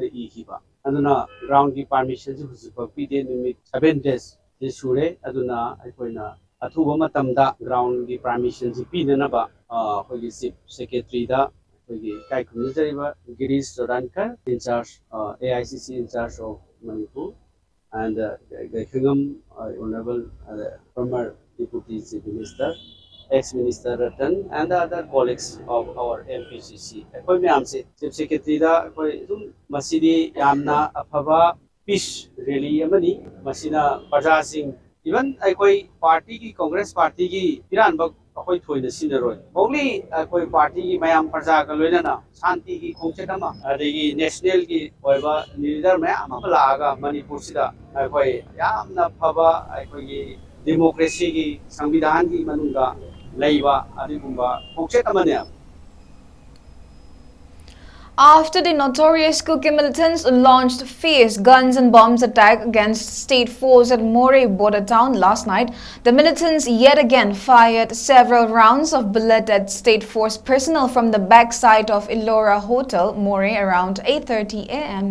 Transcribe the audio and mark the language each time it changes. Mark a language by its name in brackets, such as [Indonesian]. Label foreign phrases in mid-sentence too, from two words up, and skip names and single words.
[Manipuri] ihiba aduna ground ki permission ji husipa pide numit 7 days ji sure aduna aikoina athuba matamda ground ki permission ji pinanaba hogi [English] Chief Secretary [Manipuri] da hogi 𝐶𝐈 Girish Chodankar [English] in charge AICC in charge of Manipur and 𝐶𝐈 Honorable former Deputy Chief Minister, ex-Minister Ratan and the other colleagues of our MPCC. [Manipuri] Akoi myam se [English] Chief Secretary [Manipuri] da akoi dum masidi yamna afaba [English] peace rally [Manipuri] amani masina praja sing even akoi party ki Congress party ki piran bak akoi thoina sinaroi only akoi party ki mayam praja ka loinana shanti ki khongset ama adegi national ki oiba leader mayam ama laaga Manipur sida akoi yamna phaba akoi ki democracy ki samvidhan ki manunga leiba adigumba khongset amane. [English] After the notorious Kuki militants launched fierce guns and bombs attack against state force at Moreh border town last night, the militants yet again fired several rounds of bullet at state force personnel from the backside of Ellora Hotel, Moreh, around 8:30 a.m.